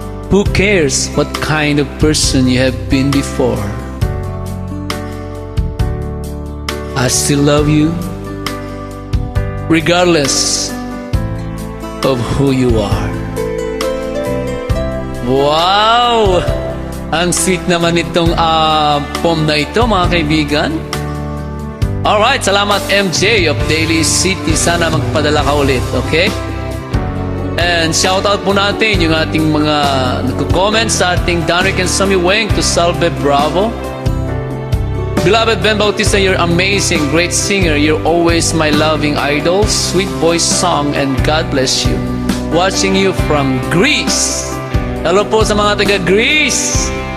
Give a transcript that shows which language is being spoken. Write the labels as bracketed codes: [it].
[en] Who cares what kind of person you have been before? I still love you, regardless of who you are. Wow! [tl] Ang sweet naman itong poem na ito, mga kaibigan. Alright, salamat MJ of Daily City. Sana magpadala ka ulit, okay? And shoutout po natin yung ating mga nagko-comment sa ating Daniw and Samiweng to Salve Bravo. [en] Beloved Vhen Bautista, you're amazing, great singer. You're always my loving idol. Sweet voice song and God bless you. Watching you from Greece. [tl] Hello po sa mga taga-Greece.